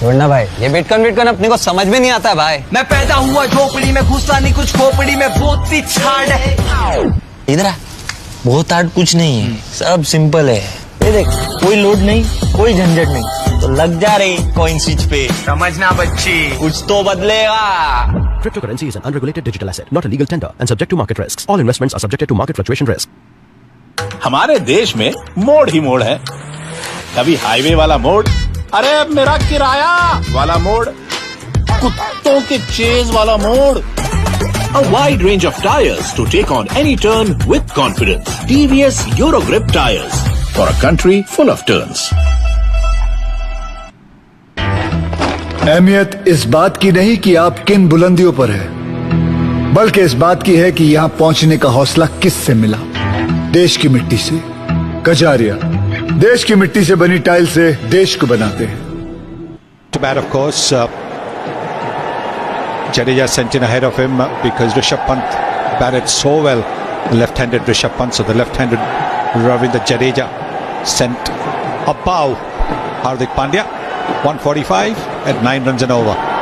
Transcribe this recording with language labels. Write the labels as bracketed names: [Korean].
[Hindi] छोड़ना भाई, ये बिटकॉइन अपने को समझ में नहीं आता भाई। मैं पैदा हुआ झोपड़ी में, घुसा नहीं कुछ खोपड़ी में, बहुत ही छाड़ है। इधर आ, बहुत हार्ड कुछ नहीं है, सब सिंपल है। ये देख, कोई लोड नहीं, कोई झंझट नहीं, तो लग जा रही कॉइन स्विच पे। समझना बच्ची, कुछ तो बदलेगा। [English] Cryptocurrency is an unregulated digital asset, not a legal tender, and subject to market risks. All investments are subjected to market fluctuation risk. [Hindi] हमारे देश में मोड़ ही मोड़ है। कभी हाईवे वाला मोड़, अरे मेरा किराया वाला मोड़, कुत्तों के चेज वाला मोड़। [English] A wide range of tires to take on any turn with confidence. TVS Eurogrip tires for a country full of turns. [Hindi] अहमियत इस बात की नहीं कि आप किन बुलंदियों पर हैं, बल्कि इस बात की है कि यहां पहुंचने का हौसला किससे मिला। देश की मिट्टी से। कजारिया देश की मिट्टी से बनी टाइल से देश को बनाते हैं। [English] To bat, of course, Jadeja sent in ahead of him because Rishabh Pant batted so well, left-handed Rishabh Pant. So the left-handed Ravindra Jadeja sent above Hardik Pandya. 145 at 9 runs and over.